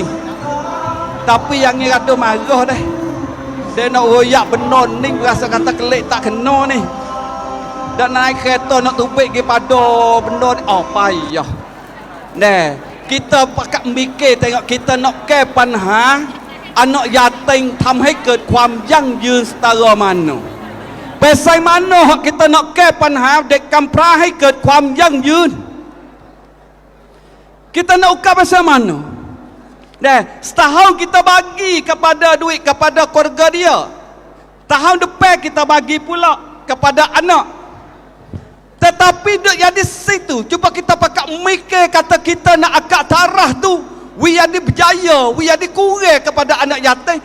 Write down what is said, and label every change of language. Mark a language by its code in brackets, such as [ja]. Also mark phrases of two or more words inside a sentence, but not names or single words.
[mfa] Tapi yang ni rada marah dah. Dia nak royak benda ni berasa kata kelik tak kena ni. Dan naik kereta nak tubik pergi pada benda ni. Oh payah. Nah, kita pakak mikir tengok kita nak ke panha anak yatim [th] ทำให้เกิดความยั่งยืน [mfa] setara mana. Pasal mana hak kita nak ke [th] ปัญหาเด็กกำพร้าให้เกิดความยั่งยืน. [mfa] Kita nak ukar pasal mana? Nah, setahun kita bagi kepada duit kepada keluarga dia. Tahun depan kita bagi pula kepada anak. Tetapi duk jadi situ, cuba kita pakak mikir kata kita nak akak tarah tu, we jadi berjaya, we jadi kurang kepada anak yatim.